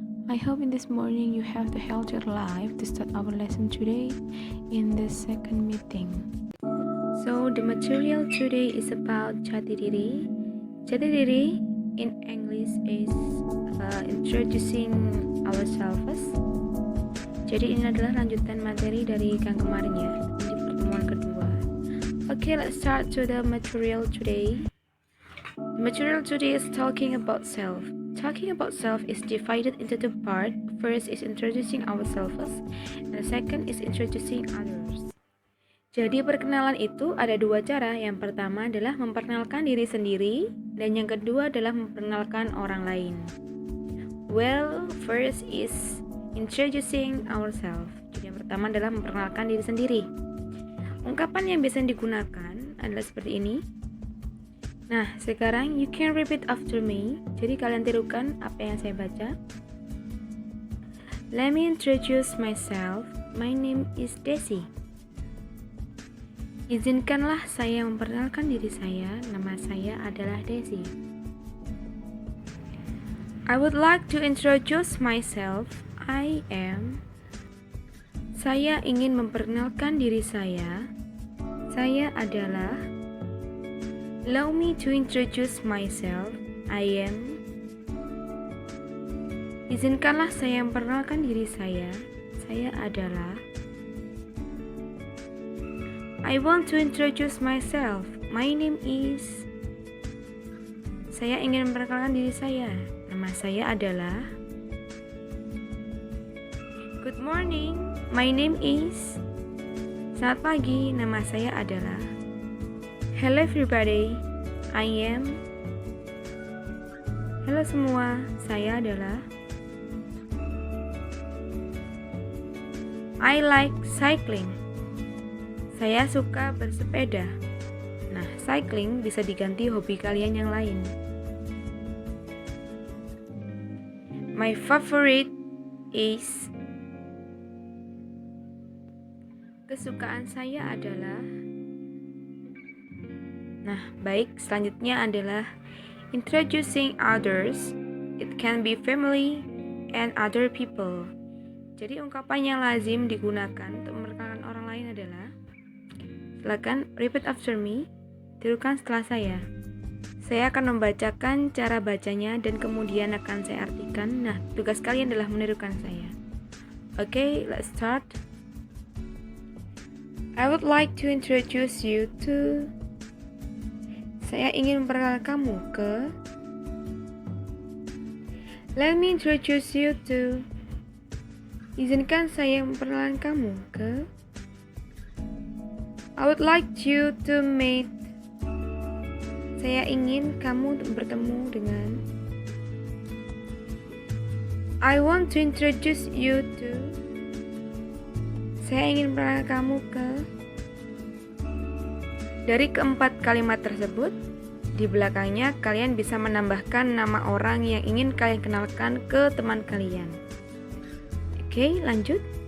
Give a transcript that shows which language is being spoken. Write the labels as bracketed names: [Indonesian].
[English] I hope in this morning you have the healthier life to start our lesson today in the second meeting. So the material today is about jati diri. Jati diri in English is introducing ourselves. [Indonesian] Jadi ini adalah lanjutan materi dari yang kemarin ya, di pertemuan kedua. [English] Okay, let's start to the material today. The material today is talking about self. Talking about self is divided into two parts. First is introducing ourselves, and the second is introducing others. [Indonesian] Jadi perkenalan itu ada dua cara. Yang pertama adalah memperkenalkan diri sendiri, dan yang kedua adalah memperkenalkan orang lain. [English] Well, first is introducing ourselves. [Indonesian] Jadi yang pertama adalah memperkenalkan diri sendiri. Ungkapan yang biasa digunakan adalah seperti ini. Nah, sekarang [English] you can repeat after me. [Indonesian] Jadi kalian tirukan apa yang saya baca. [English] Let me introduce myself. My name is Desi. [Indonesian] Izinkanlah saya memperkenalkan diri saya. Nama saya adalah Desi. [English] I would like to introduce myself. I am. [Indonesian] Saya ingin memperkenalkan diri saya. Saya adalah. [English] Allow me to introduce myself. I am. [Indonesian] Izinkanlah saya memperkenalkan diri saya. Saya adalah. [English] I want to introduce myself. My name is. [Indonesian] Saya ingin memperkenalkan diri saya. Nama saya adalah. [English] Good morning. My name is. [Indonesian] Selamat pagi. Nama saya adalah. [English] Hello everybody, I am. [Indonesian] Halo semua, saya adalah. [English] I like cycling. [Indonesian] Saya suka bersepeda. Nah, cycling bisa diganti hobi kalian yang lain. [English] My favorite is. [Indonesian] Kesukaan saya adalah. Nah, baik, selanjutnya adalah introducing others. [English] It can be family and other people. [Indonesian] Jadi ungkapan yang lazim digunakan untuk memperkenalkan orang lain adalah. Silakan [English] repeat after me. [Indonesian] Tirukan setelah saya. Saya akan membacakan cara bacanya dan kemudian akan saya artikan. Nah, tugas kalian adalah menirukan saya. [English] Okay, let's start. I would like to introduce you to. [Indonesian] Saya ingin memperkenalkan kamu ke. [English] Let me introduce you to. [Indonesian] Izinkan saya memperkenalkan kamu ke. [English] I would like you to meet. [Indonesian] Saya ingin kamu untuk bertemu dengan. [English] I want to introduce you to. [Indonesian] Saya ingin memperkenalkan kamu ke. Dari keempat kalimat tersebut, di belakangnya kalian bisa menambahkan nama orang yang ingin kalian kenalkan ke teman kalian. Oke, lanjut.